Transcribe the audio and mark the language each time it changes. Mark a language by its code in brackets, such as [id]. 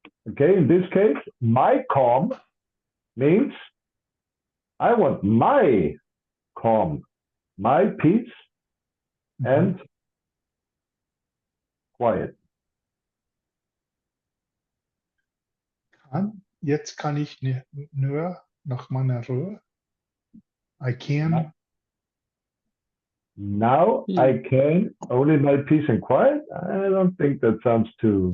[en] Okay, in this case, my calm means I want my calm, my peace and quiet. [de] jetzt kann ich nur nach meiner Ruhe. [en] I can, Now I can only my peace and quiet. I don't think that sounds too.